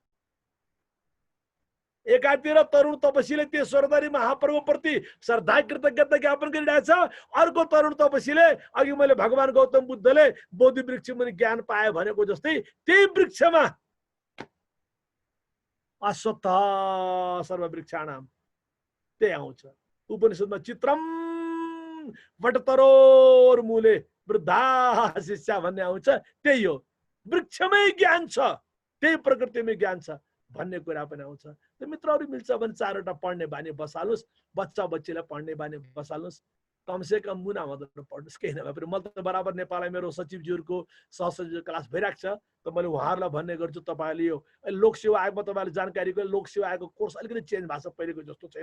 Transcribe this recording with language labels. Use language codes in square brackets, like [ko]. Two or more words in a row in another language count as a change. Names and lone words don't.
[ne] एकातिर तरुण तपसीले त्यो स्वर्गद्वारी महाप्रभुप्रति श्रद्धा कृतज्ञता ज्ञापन गरिरहेछ, अर्को तरुण तपसीले अघि मैले भगवान गौतम बुद्धले बोधि वृक्ष मुनि ज्ञान पाए भनेको जस्तै त्यही वृक्षमा [sa] अश्वत्थ सर्ववृक्षाणाम [ne] त्यही आउँछ। उपनिषदमा [sa] चित्रम वटतरोर मूले वृद्धा शिष्या [ne] भन्ने आउँछ, त्यही हो। वृक्षमै ज्ञान छ, त्यही प्रकृतिमै ज्ञान छ भन्ने कुरा पनि आउँछ। त मित्रहरू मिल्छ भने 4वटा पढ्ने बानी बसाल्नुहोस्, बच्चा बच्चीलाई पढ्ने बानी बसाल्नुहोस्, कमसे कम मुना मदन पढ्नुहोस्। केही नभए पनि मैले त बराबर नेपाललाई मेरो सचिवज्यूहरूको सहसचिव क्लास भइरहेको छ, त मैले उहाँहरूलाई भन्ने गर्छु तपाईँले यो लोकसेवा आयोगमा तपाईँले जानकारीको लोकसेवा आयोगको कोर्स अलिकति चेन्ज भएको छ, पहिलेको जस्तो छैन।